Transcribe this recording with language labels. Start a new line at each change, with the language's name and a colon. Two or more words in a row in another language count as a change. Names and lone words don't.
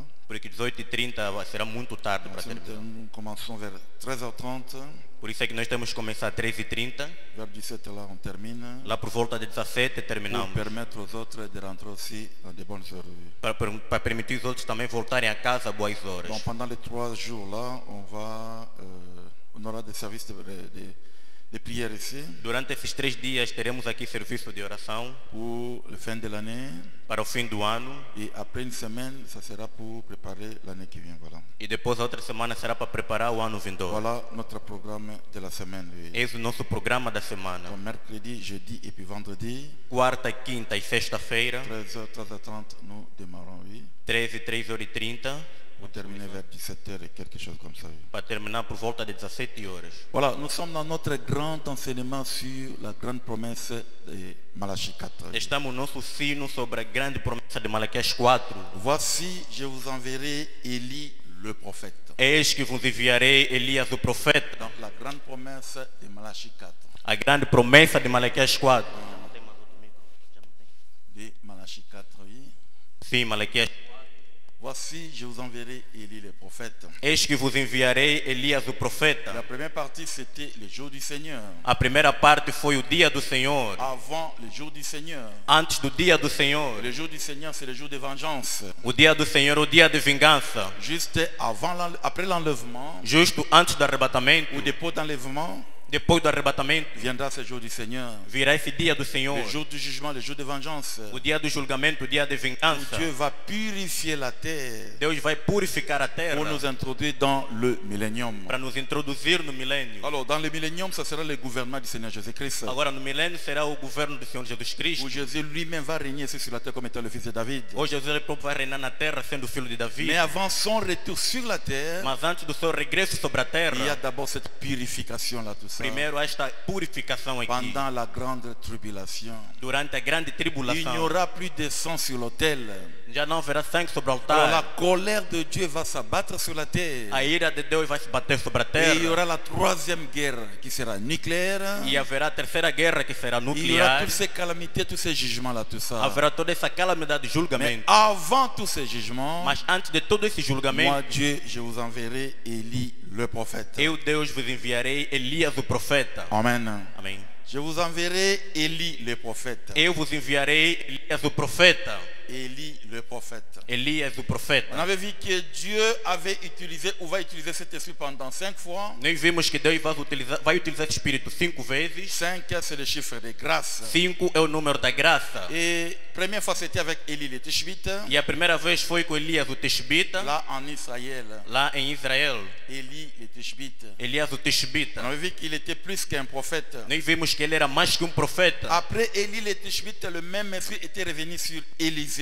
Portuguese: Porque 18h30 será muito tarde para
French: Donc,
Portuguese: terminar.
French: nous commençons vers 13h30,
Portuguese: Por isso é que nós temos que começar às 13h30.
French: vers 17h, là, on termine.
Portuguese: Lá por volta de 17
French: Pour
Portuguese: terminamos.
French: permettre aux autres de rentrer aussi dans de bonnes heures, oui.
Portuguese: Para permitir os outros também voltarem a casa a boas horas.
French: Donc pendant les 3 jours là, on aura des services de prière ici
Portuguese: Durante esses 3 dias teremos aqui serviço de oração
French: pour la fin de l'année.
Portuguese: para o fim do ano.
French: Et après une semaine, ça sera pour préparer l'année qui vient. Voilà,
Portuguese: E depois a outra semana será para preparar o ano vindouro.
French: voilà notre programme de la semaine. Oui.
Portuguese: Esse é o nosso programa da semana.
French: Donc mercredi, jeudi et puis vendredi,
Portuguese: Quarta, quinta e sexta-feira,
French: 13h, 13h30, nous démarrons, oui.
Portuguese: 13 e 3h30,
French: Pour terminer vers 17h et quelque chose comme ça. Oui.
Portuguese: para terminar por volta de 17 horas.
French: Voilà, nous sommes dans notre grand enseignement sur la grande promesse de Malachie 4.
Portuguese: Estamos no nosso sino sobre a grande promessa de Malaquias 4.
French: Voici, je vous enverrai Élie le prophète.
Portuguese: Eis que vos enviarei Elias o profeta.
French: Donc la grande promesse de Malachie 4.
Portuguese: A grande promessa de Malaquias 4.
French: De Malachie 4, oui.
Portuguese: Sim, Malaquias.
French: Voici, je vous enverrai Élie le prophète.
Portuguese: Eis que vos enviarei Elias o
French: La
Portuguese: profeta.
French: première partie, c'était le jour du Seigneur.
Portuguese: A primeira parte foi o dia do Senhor.
French: Avant le jour du Seigneur.
Portuguese: Antes do dia do Senhor.
French: Le jour du Seigneur, c'est le jour de vengeance.
Portuguese: O dia do Senhor é o dia de vingança.
French: Juste après l'enlèvement,
Portuguese: Justo antes do arrebatamento
French: ou dépôt d'enlèvement,
Portuguese: Depois do arrebatamento,
French: viendra ce jour du Seigneur.
Portuguese: virá esse dia do Senhor,
French: Le jour du jugement, le jour de vengeance.
Portuguese: o dia do julgamento, o dia de
French: Où
Portuguese: vingança.
French: Dieu va purifier la terre
Portuguese: Deus vai purificar a terra
French: pour nous introduire dans le millénium.
Portuguese: para nos introduzir no milênio.
French: Alors, dans le millénium, ce sera le gouvernement du Seigneur Jésus-Christ,
Portuguese: Agora, no milênio, será o governo do Senhor Jesus Cristo.
French: où Jésus lui-même va régner ici sur la terre comme étant le fils de David.
Portuguese: Hoje, Jesus ele próprio vai reinar na terra sendo filho de Davi.
French: Mais avant son retour sur la terre,
Portuguese: Mas antes do seu regresso sobre a
French: il y a
Portuguese: terra,
French: d'abord cette purification-là, tout ça.
Portuguese: primeiro esta purificação aqui.
French: Pendant la grande tribulation,
Portuguese: Durante a grande
French: il n'y
Portuguese: tribulação,
French: aura plus de sang sur l'autel.
Portuguese: já não haverá sangue sobre o
French: Alors la
Portuguese: altar.
French: colère de Dieu va s'abattre sur la terre.
Portuguese: A ira de Deus vai se bater sobre a
French: Et il y
Portuguese: terra.
French: aura la troisième guerre qui sera nucléaire.
Portuguese: E haverá a terceira guerra que será
French: Il y aura
Portuguese: nuclear.
French: toutes ces calamités, tous ces jugements-là, tout ça.
Portuguese: Haverá toda essa calamidade de
French: Mais
Portuguese: julgamento.
French: avant tous ces jugements,
Portuguese: Mas antes de todo esse
French: moi
Portuguese: julgamento,
French: Dieu, je vous enverrai Élie le prophète.
Portuguese: eu, Deus, vos enviarei Elias, o profeta.
French: Amen.
Portuguese: Amém.
French: Je vous enverrai Élie le prophète.
Portuguese: Eu vos enviarei Elias, o profeta.
French: Élie le prophète.
Portuguese: Elias, o
French: On
Portuguese: profeta.
French: avait vu que Dieu avait utilisé ou va utiliser cet esprit pendant 5 fois.
Portuguese: Nós vimos que Deus vai utilizar esse Espírito 5 vezes.
French: 5, c'est le chiffre de grâce.
Portuguese: 5 é o número da graça.
French: Et première fois, c'était avec Élie le Tishbite,
Portuguese: E a primeira vez foi com Elias, o Tishbita,
French: là en Israël.
Portuguese: lá em Israel.
French: Élie le Tishbite.
Portuguese: Elias, o Tishbita.
French: On avait vu qu'il était plus qu'un prophète.
Portuguese: Nós vimos que ele era mais que profeta.
French: Après Élie le Tishbite, le même esprit était revenu sur Élisée.